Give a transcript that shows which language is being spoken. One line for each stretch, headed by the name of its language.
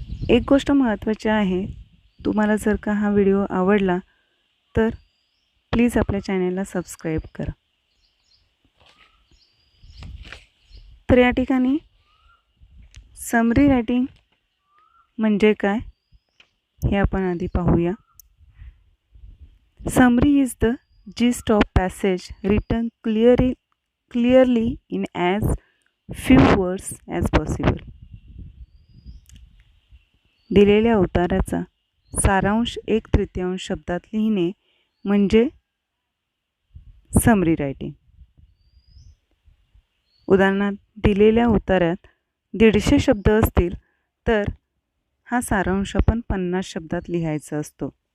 Marathi: एक गोष्ट महत्त्वाची आहे, तुम्हाला जर का हा व्हिडिओ आवडला तर प्लीज आपल्या चॅनलला सबस्क्राईब करा. तर या ठिकाणी समरी रायटिंग म्हणजे काय हे आपण आधी पाहूया.
English: Summary is the gist of passage written clearly in as few words as possible.
Marathi: दिलेल्या उताराचा सारांश 1/3 शब्दात लिहिणे म्हणजे समरी रायटिंग. उदाहरणार्थ दिलेल्या उतारात 150 शब्द असतील तर हा सारांश आपण 50 शब्दात लिहायचा असतो.